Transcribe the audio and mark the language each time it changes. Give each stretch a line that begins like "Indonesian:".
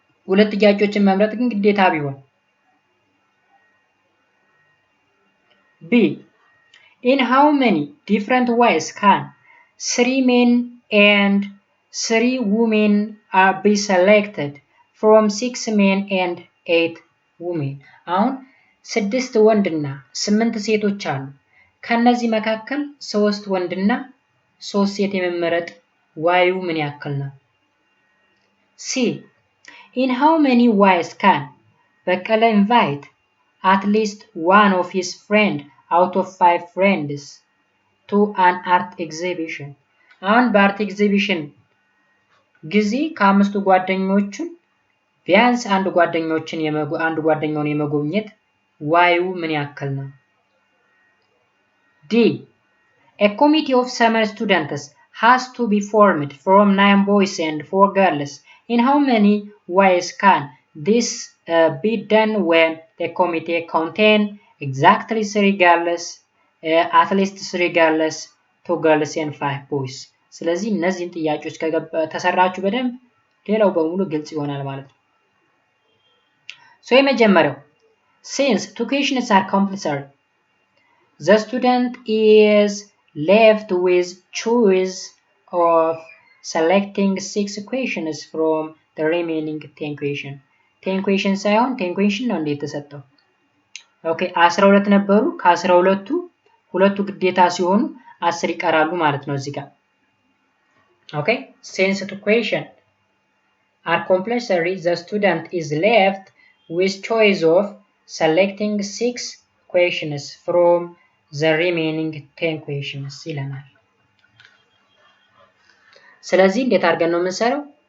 Amharic: ሁለት ጥያቄዎችን መምረጥ ግን ግዴታ ቢሆን B.
English: In how many different ways can 3 men and 3 women be selected from 6 men and 8 women?
Amharic: አሁን 6 ወንድና 8 ሴቶች አሉ። ከነዚህ መካከል 3 ወንድና 3 ሴት የመመረጥ ዋዩ ምን ያክል ነው?
English: C. In how many ways can Bekele invite at least one of his friends out of 5 friends to an art exhibition?
Amharic: አሁን በአርት ኤግዚቢሽን ጊዜ ከአምስቱ ጓደኞቹን ቢያንስ አንድ ጓደኛውን የመጎብኘት ዋዩ ምን ያክል ነው?
English: D. A committee of summer students has to be formed from 9 boys and 4 girls. In how many ways can this be done when the committee contain exactly 3 girls, at least 3 girls, 2 girls and 5 boys?
Amharic: ስለዚህ እነዚህን ጥያቄዎች ከተሰራችሁ በደንብ ሌላው በሙሉ ግልጽ ይሆናል ማለት ነው።
English: So የመጀመሪያው since 2 questions are compulsory, the student is left with choice of selecting 6 questions from the remaining 10 questions.
Amharic: 10 questions ሳይሆን 10 question ነው እንዴት ተሰጠው? ኦኬ 12 ነበሩ። ከ12ቱ ሁለቱ ግዴታ ሲሆኑ 10 ይቀራሉ ማለት ነው እዚህ ጋር። ኦኬ
English: since 2 questions are compulsory, the student is left with choice of selecting 6 questions from the remaining 10 questions
Amharic: ይለናል። ስለዚህ እንዴት አድርገን ነው የምንሰራው?